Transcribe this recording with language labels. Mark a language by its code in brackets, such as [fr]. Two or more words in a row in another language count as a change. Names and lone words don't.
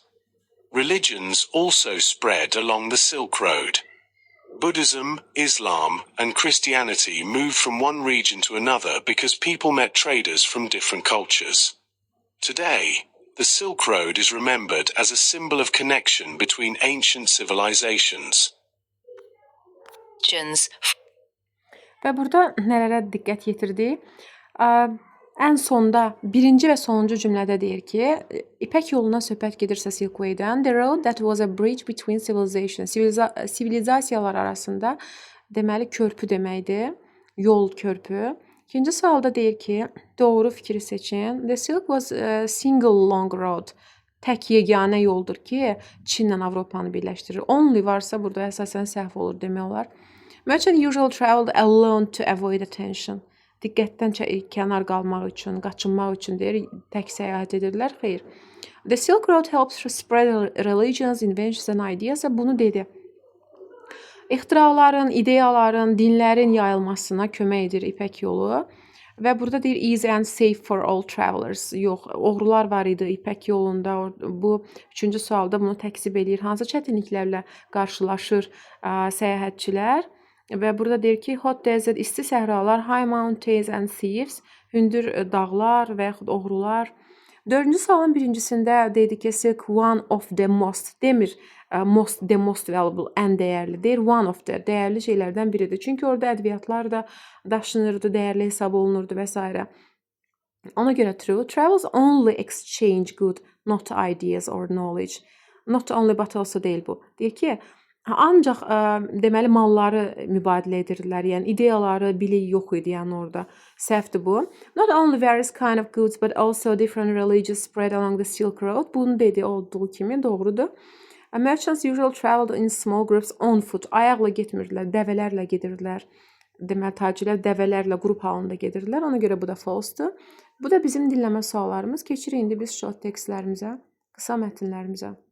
[en] Religions also spread along the Silk Road. Buddhism, Islam, and Christianity moved from one region to another because people met traders from different cultures. Today, the Silk Road is remembered as a symbol of connection between ancient civilizations. [az] Və burada nələrə diqqət yetirdik? Ən sonda birinci və sonuncu cümlədə deyir ki, İpək yoluna söhbət gedirsə Silk Way-dən, [en] the road that was a bridge between civilizations. [az] Sivilizasiyalar arasında deməli körpü deməkdir, yol körpü. İkinci sualda deyir ki, doğru fikri seçin. [en] The Silk was a single long road. [az] Tək yeganə yoldur ki, Çinlə Avropanı birləşdirir. Only varsa burada əsasən səhv olur demək olar. [en] Merchant usually traveled alone to avoid attention. [az] Diqqətdən kənar qalmaq üçün, qaçınmaq üçün deyir, tək səyahət edirlər. Xeyr. [en] The Silk Road helps to spread religions, inventions and ideas. [az] Bunu dedi. İxtiraların, ideyaların, dinlərin yayılmasına kömək edir İpək yolu. Və burada deyir [en] easy and safe for all travelers. [az] Yox, oğrular var idi İpək yolunda. Bu üçüncü sualda bunu təksib edir. Hansı çətinliklərlə qarşılaşır səyahətçilər? Və burada deyir ki, [en] hot desert, [az] isti səhralar, [en] high mountains and thieves, [az] hündür dağlar və yaxud oğrular. Dördüncü sualın birincisində dedi ki, [en] silk one of the most, demir the most valuable, [az] ən dəyərli, deyir [en] one of the, [az] dəyərli şeylərdən biridir. Çünki orada ədviyyatlar da daşınırdı, dəyərli hesab olunurdu və s. Ona görə true. [en] Travels only exchange good, not ideas or knowledge. Not only but also [az] deyil bu. Deyir ki, ancaq deməli malları mübadilə edirdilər. Yəni ideyaları, bilik yox idi yəni orada. Səhvdir bu. [en] Not only various kind of goods but also different religions spread along the Silk Road. [az] Bunu dedi olduğu kimi doğrudur. [en] Merchants usually traveled in small groups on foot. [az] Ayaqla getmirdilər, dəvələrlə gedirdilər. Deməli tacirlər dəvələrlə qrup halında gedirdilər. Ona görə bu da false-dur. Bu da bizim dinləmə suallarımız. Keçirik indi biz [en] short textlərimizə, [az] qısa mətnlərimizə.